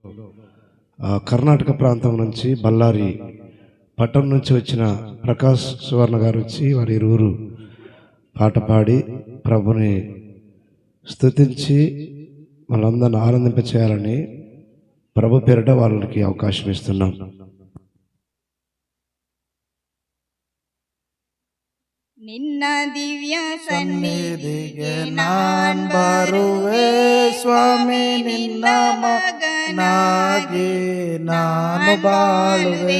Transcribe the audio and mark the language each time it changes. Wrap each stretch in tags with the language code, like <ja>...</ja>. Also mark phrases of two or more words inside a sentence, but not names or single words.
<te>కర్ణాటక ప్రాంతం నుంచి బళ్ళారి పట్టణం నుంచి వచ్చిన ప్రకాష్ సువర్ణ గారు వచ్చి వారి ఇరువురు పాట పాడి ప్రభుని స్తుతించి వాళ్ళందరిని ఆనందింపచేయాలని ప్రభు పేరిట వాళ్ళకి అవకాశం ఇస్తున్నాం.</te> <kn>ನಿನ್ನ ದಿವ್ಯ ಸನ್ನಿಧಿಗೆ ನಾನ್ ಬರುವೆ ಸ್ವಾಮಿ, ನಿನ್ನ ಮಗನಾಗಿ ನಾನು ಬಾಳುವೆ.</kn>